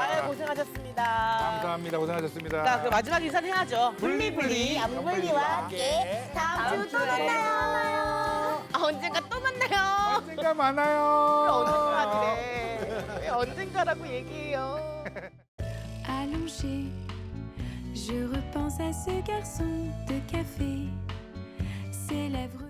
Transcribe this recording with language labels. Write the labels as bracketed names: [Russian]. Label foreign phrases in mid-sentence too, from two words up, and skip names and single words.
[Korean] 아, 고생하셨습니다. 감사합니다. 고생하셨습니다. 자, 그 마지막 인사는 해야죠. 블리블리 암블리와 함께 다음 주에 또 만나요. 언젠가 또 만나요. 언젠가 많아요. 언젠가 그래. 왜 언젠가라고 얘기해요. [French] Allongé, je repense à ce garçon de café, ses lèvres